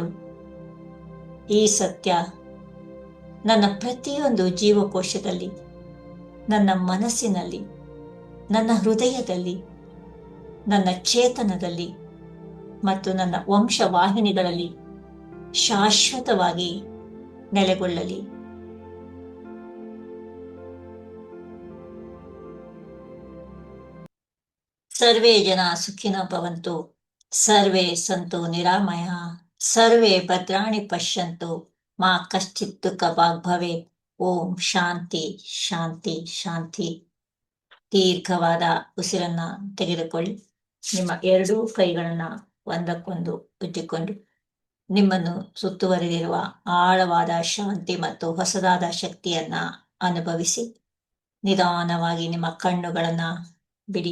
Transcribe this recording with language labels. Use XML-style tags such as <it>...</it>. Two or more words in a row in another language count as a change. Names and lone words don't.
<kn>ಈ ಸತ್ಯ ನನ್ನ ಪ್ರತಿಯೊಂದು ಜೀವಕೋಶದಲ್ಲಿ, ನನ್ನ ಮನಸ್ಸಿನಲ್ಲಿ, ನನ್ನ ಹೃದಯದಲ್ಲಿ, ನನ್ನ ಚೇತನದಲ್ಲಿ ಮತ್ತು ನನ್ನ ವಂಶವಾಹಿನಿಗಳಲ್ಲಿ ಶಾಶ್ವತವಾಗಿ ನೆಲೆಗೊಳ್ಳಲಿ.</kn> <sa>ಸರ್ವೇ ಜನ ಸುಖಿನೋ ಭವಂತು, ಸರ್ವೇ ಸಂತು ನಿರಾಮಯಃ, ಸರ್ವೇ ಭದ್ರಾಣಿ ಪಶ್ಯಂತು, ಮಾ ಕಶ್ಚಿತ್ ದುಃಖಭಾಗ್ ಭವೇತ್. ಓಂ ಶಾಂತಿ ಶಾಂತಿ ಶಾಂತಿ.</sa> <kn>ದೀರ್ಘವಾದ ಉಸಿರನ್ನ ತೆಗೆದುಕೊಳ್ಳಿ. ನಿಮ್ಮ ಎರಡೂ ಕೈಗಳನ್ನ ಒಂದಕ್ಕೊಂದು ಉಜ್ಜಿಕೊಂಡು ನಿಮ್ಮನ್ನು ಸುತ್ತುವರೆದಿರುವ ಆಳವಾದ ಶಾಂತಿ ಮತ್ತು ಹೊಸದಾದ ಶಕ್ತಿಯನ್ನ ಅನುಭವಿಸಿ ನಿಧಾನವಾಗಿ ನಿಮ್ಮ ಕಣ್ಣುಗಳನ್ನ ಬಿಡಿ.</kn>